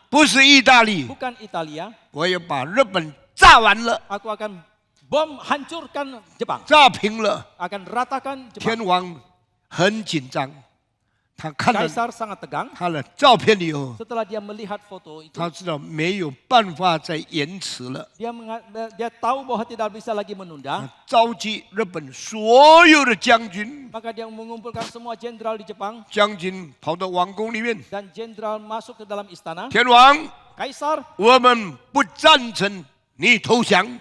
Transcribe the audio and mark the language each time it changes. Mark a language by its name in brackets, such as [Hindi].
[Chinese] 不是意大利， [Indonesian] bukan Italia. [Chinese] 我要把日本炸完了， [Indonesian] Aku akan bom hancurkan Jepang. [Chinese] 炸平了。 [Indonesian] Akan ratakan [Chinese] 天 [Indonesian] Jepang. [Chinese] 皇很紧张，他看了 [Indonesian] Kaisar sangat tegang. [Chinese] 他的照片以后， [Indonesian] Setelah dia melihat foto itu, [Chinese] 他知道没有办法再延迟了。 [Indonesian] dia tahu bahwa tidak bisa lagi menunda. [Chinese] 召集日本所有的将军， [Indonesian] Maka dia mengumpulkan semua jenderal di Jepang [Chinese] 将军跑到王宫里面。 [Indonesian] dan jenderal masuk ke dalam istana. [Chinese] 天皇， [Indonesian] Kaisar, [Chinese] 我们不赞成你投降，